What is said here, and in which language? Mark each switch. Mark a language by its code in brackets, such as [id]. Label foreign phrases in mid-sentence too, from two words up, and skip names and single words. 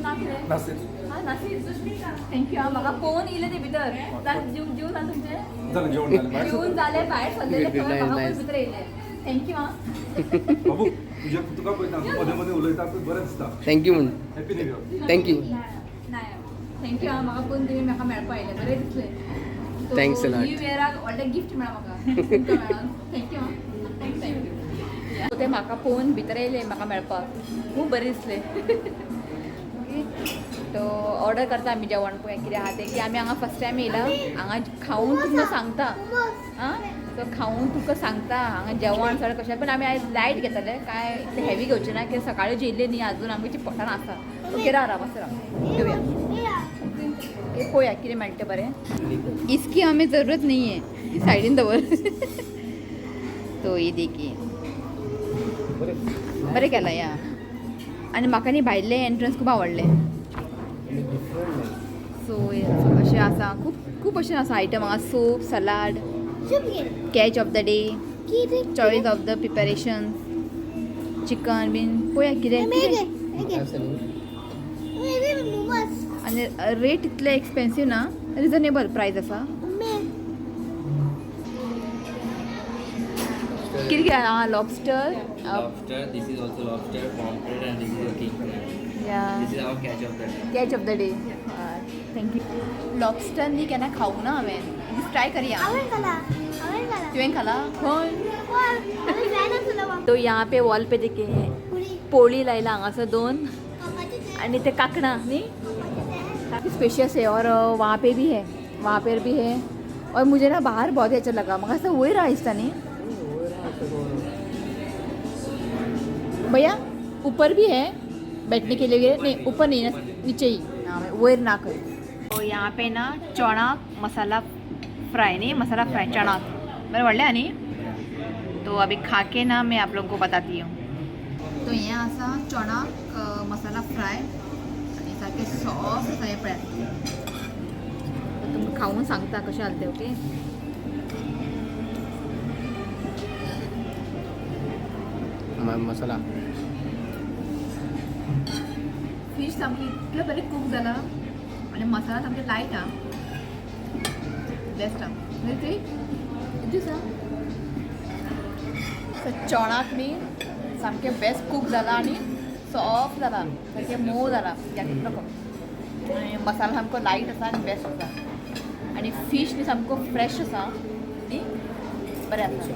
[kok] नासले हां नासील थँक्यू हां म्हाका पळोवन येयले ते भितर जेवन ना तुमचे जेवून जाले भायर सरलेले म्हाका पण भितर येयले थँक्यू हां बाबू तुझ्या तुका पळयता मध्ये मध्ये उलयता बरें दिसता थँक्यू म्हण [en] Happy New Year [kok] थँक्यू नाही थँक्यू हां म्हाका पण तुमी म्हाका मेळपा येयले बरें दिसलें। [en] Thanks a lot. [kok] न्यू इयराक व्हडलें गिफ्ट मेळ्ळा म्हाका तुमकां मेळोन थँक्यू हां थँक्यू। ते म्हाका पळोवन भितर येयले म्हाका मेळपाक खूब बरें दिसलें। तो ऑर्डर करता आमी जेवण पळय कितें आहा तें की आमी हांगा [en] first time [kok] येयला, हांगा खावून तुमकां सांगता आं तो खावून तुमकां सांगता हांगा जेवण सगळें कशें, पण आमी आयज लायट घेतले काय इतलें हेवी घेवचें ना कित्याक सकाळीं जेयल्ले न्ही अजून आमच्या पोटान आसा। ओके राव मातसो राव घेवया हे पळोवया कितें मेळटा बरें। [hi] इसकी हमें जरूरत नहीं है [kok] सायडीन दवर [hi] तो ये देखिए [kok] बरें केलां या आनी म्हाका न्ही भायले एंट्रन्स खूब आवडले। सो अशें आसा खूब अशें आसा आयटम हांगा [en] soup salad catch of the day choice of the preparation chicken bean [kok] पळोवया कितें आणि रेट इतले एक्सपेन्सिव्ह ना [en] reasonable price [kok] आसा। कितें कितें आहा लॉबस्टर [en] Lobster, this is also lobster, pomfret, and this is a king crab. [kok] या [en] This is our catch of the day. catch of the day thank you. [kok] लॉबस्टर न्ही केन्ना खावंक ना हांवें, ट्राय करया। तुवें खाला खंय? [hi] तो यहाँ पे वॉल पे देखिए [kok] पोळी लायला हांगासर 2 आणि ते कांकणा न्ही [hi] काफ़ी स्पेशियस है और वहाँ पे भी है, वहाँ पर भी है और मुझे ना बाहर बहुत ही अच्छा लगा मगर ऐसा वही रहा इसका नहीं भैया ऊपर भी है बैठने के लिए नहीं ऊपर नहीं ना नीचे ही हाँ वही ना कर। और यहाँ पे ना चना मसाला फ्राई नहीं मसाला फ्राई चना मेरे वाले है नहीं, तो अभी खा के ना मैं आप लोगों को बताती हूँ। [kok] तो यहाँ असा चना मसाला फ्राय सारखे सॉफ्ट असा हे पळयात, तर तुमकां खावून सांगता कशें जालें तें ओके। मसाला फिश सामकी इतलें बरें कूक जाला आनी मसाला सामके लायट हा बेस्ट हा म्हणजे दिसा चणाक बी सामके बेस्ट कूक जाला आनी सॉफ्ट जाला सारकें मोव जाला आनी मसाला सामको लायट आसा आनी बेस्ट आसा आनी फीश बी सामको फ्रेश आसा न्ही बरें आसा।